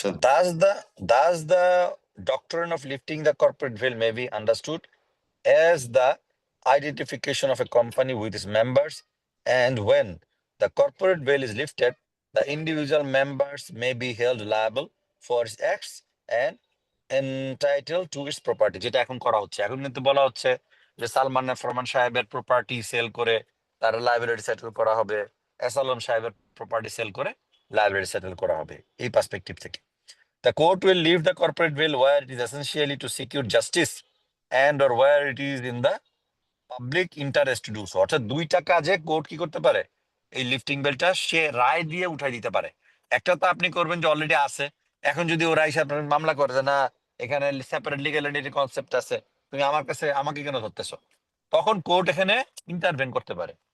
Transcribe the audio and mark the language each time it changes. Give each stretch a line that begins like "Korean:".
English: Thus the doctrine of lifting the corporate veil may be understood as the identification of a company with its members, and when the corporate veil is lifted, the individual members may be held liable for its acts and entitled to its property.
Bangla: যেটা এখন করা হচ্ছে, এখন কিন্তু বলা হচ্ছে যে সালমান ফরমান সাহেবের প্রপার্টি সেল করে তার লাইবিলিটি সেটেল করা হবে, এসালম সাহেবের প্রপার্টি সেল করে লাইবিলিটি সেটেল করা হবে। এই পার্সপেক্টিভ থেকে
English: the court will leave the corporate veil where it is essentially to secure justice and or where it is in the public interest do so,
Bangla: অর্থাৎ দুইটা কাজে কোর্ট কি করতে পারে, এই লিফটিং বেলটা সে রায় দিয়ে উঠাই দিতে পারে। একটা তো আপনি করবেন যে অলরেডি আছে, এখন যদি ওরা এসে আপনার মামলা করে যে না এখানে সেপারেট লিগ্যাল এন্টিটি কনসেপ্ট আছে, তুমি আমার কাছে আমাকে কেন ধরতেছো, তখন কোর্ট এখানে ইন্টারভেন করতে পারে।